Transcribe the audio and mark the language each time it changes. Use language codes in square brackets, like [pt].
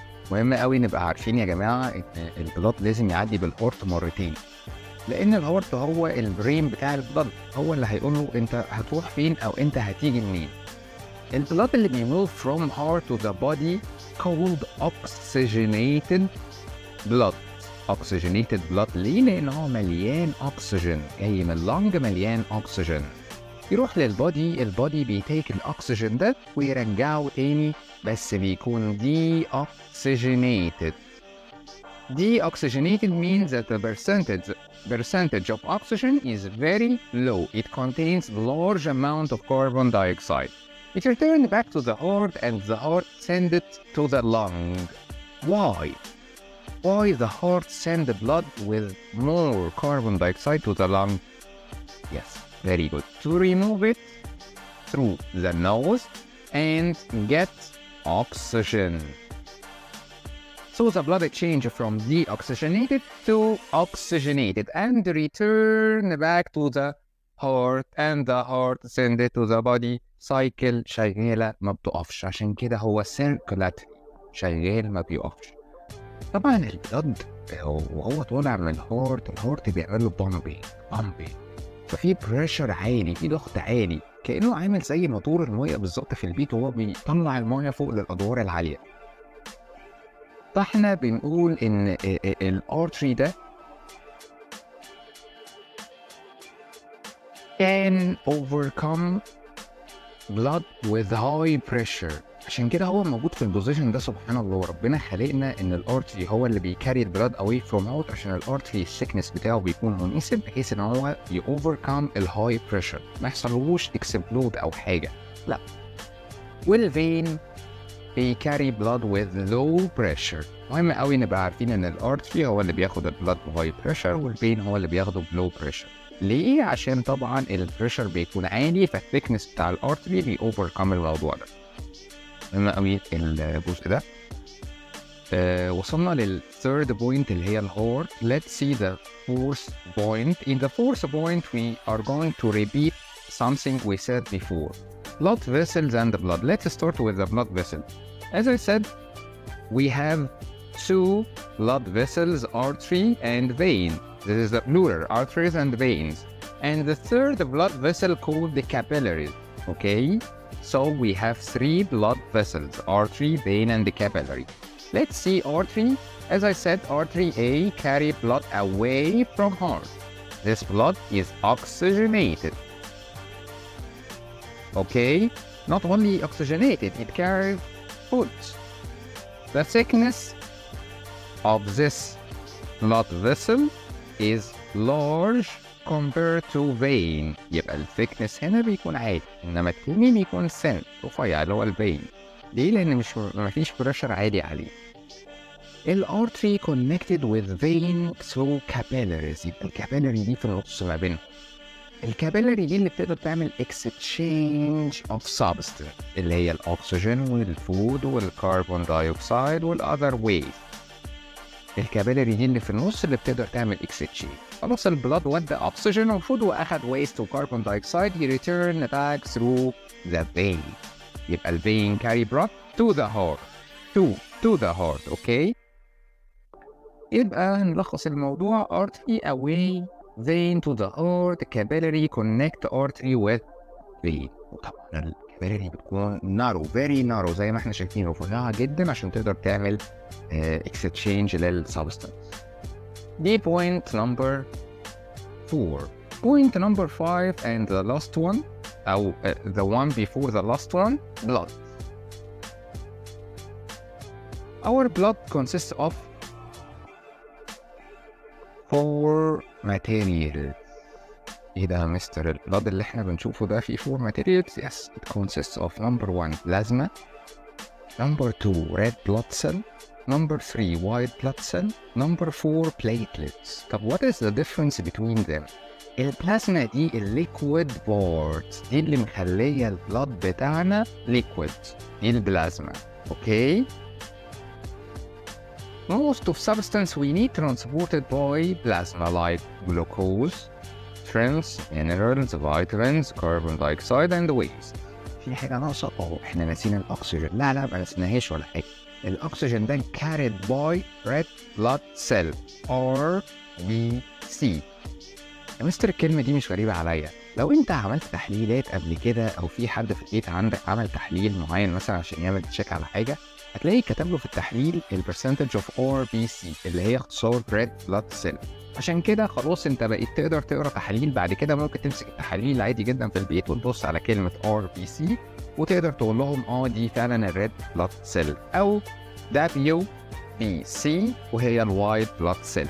[ar] مهم قوي نبقى عارفين يا جماعة إن البلاد لازم يعدي بالهارت مرتين. لأن الهارت هو البرين بتاع البلاد، هو اللي هيقوله أنت هتروح فين أو أنت هتيجي منين. البلاد اللي بيموف [en] from heart to the body called oxygenated blood. Oxygenated blood [ar] ليه؟ لأن هو مليان أكسجين، جاي من اللنج مليان أكسجين. يروح للبودي، البودي بيتيك الأكسجين ده ويرجعه تاني، بس بيكون deoxygenated. [en] Deoxygenated means that the percentage of oxygen is very low. It contains large amount of carbon dioxide. It returns back to the heart and the heart sends it to the lung. Why? Why the heart send the blood with more carbon dioxide to the lung? Yes, very good. To remove it through the nose and get oxygen. So the blood change from deoxygenated to oxygenated and return back to the heart and the heart send it to the body. [ar] cycle شغالة ما بتقفش، عشان كده هو circulatory، شغال ما بيقفش. طبعا البلد وهو طالع من الهارت بيعمل له بامبينج، ففي بريشر عالي، في ضغط عالي، كأنه عامل زي موتور المية بالظبط في البيت وهو بيطلع المية فوق للأدوار العالية. فاحنا بنقول ان الارتري ده [en] can overcome blood with high pressure. [ar] عشان كده هو موجود في البوزيشن ده. سبحان الله، ربنا خلقنا ان الارتري هو اللي بيكاري البلاد [en] away from out، [ar] عشان الارتري السكنس بتاعه بيكون مناسب بحيث ان هو يوفركم الهاي بريشر، ما يحصلوش اكسبلود او حاجه. لا. والفين بيكاري [en] blood with low pressure. [ar] مهم قوي نبقى عارفين ان الارتري هو اللي بياخد البلاد بهاي بريشر والفين هو اللي بياخده بلو بريشر. ليه؟ عشان طبعا البريشر بيكون عالي، فالثيكنس بتاع الارتري بيوفركم الموضوع ده. مهم قوي الجزء ده. وصلنا للثيرد بوينت اللي هي الهارت. [en] Let's see the fourth point. In the fourth point we are going to repeat something we said before. Blood vessels and the blood. Let's start with the blood vessel. As I said, we have two blood vessels, artery and vein. This is the plural, arteries and veins. And the third blood vessel called the capillaries. Okay? So we have three blood vessels, artery, vein, and the capillary. Let's see artery. As I said, artery A carry blood away from heart. This blood is oxygenated. Okay? Not only oxygenated, it carries food. The thickness of this blood vessel is large compared to vein. [ar] يبقى الثيكنس هنا بيكون عالي، انما التاني بيكون thin، رفيع، اللي هو الفين. ليه؟ لان مفيش بريشر عالي عليه. [en] الارتري connected with vein through capillaries. [ar] يبقى الكابيلاري دي في النص ما بينهم. الكابيلاري دي اللي بتقدر تعمل [en] exchange of substance، [ar] اللي هي الاكسجين والفود والكربون دايوكسيد والاذر ويست. الكابيلاري دي اللي في النص اللي بتقدر تعمل اكستشينج. خلاص البلاد ودى اكسجين وفود واخد ويست وكربون دايوكسيد، يريتيرن باك ثرو ذا فين. يبقى الفين كاري [en] blood to the heart. to the heart. [ar] اوكي؟ يبقى نلخص الموضوع: [en] artery away vein to the heart, capillary connect artery with vein. [ar] وطبعا الكابيلاري بتكون [en] narrow, very narrow [ar] زي ما احنا شايفين، رفيعة جدا عشان تقدر تعمل exchange للسبستانس. دي [en] point number 4. Point number 5 and the last one, [ar] أو [en] the one before the last one, blood. Our blood consists of 4 materials. [ar] ايه ده يا مستر؟ البلاد اللي احنا بنشوفه ده فيه [en] 4 materials؟ Yes, it consists of number 1 plasma, number 2 red blood cell, number 3 white blood cell, number 4 platelets. [ar] طب [en] what is the difference between them؟ [ar] البلازما دي الليكويد بارت، دي اللي مخليه البلاد بتاعنا ليكويد، دي البلازما. اوكي. [en] Most of substance we need transported by plasma like glucose, strengths, minerals, vitamins, carbon dioxide and waste. [ar] في حاجة ناقصة؟ احنا ناسيين الأكسجين. لا ما نسيناهاش ولا حاجة. الأكسجين ده [en] carried by red blood cell RBC. [ar] يا مستر الكلمة دي مش غريبة عليا. لو انت عملت تحليلات قبل كده او في حد في البيت عندك عمل تحليل معين مثلا عشان يعمل تشيك على حاجة، هتلاقي كتب له في التحليل البرسنتج اوف RBC اللي هي اختصار red blood cell. عشان كده خلاص انت بقيت تقدر تقرا تحاليل بعد كده. ممكن تمسك التحاليل عادي جدا في البيت وتبص على كلمة RBC وتقدر تقول لهم دي فعلا الريد بلاد سيل او WBC وهي الوايت بلاد سيل.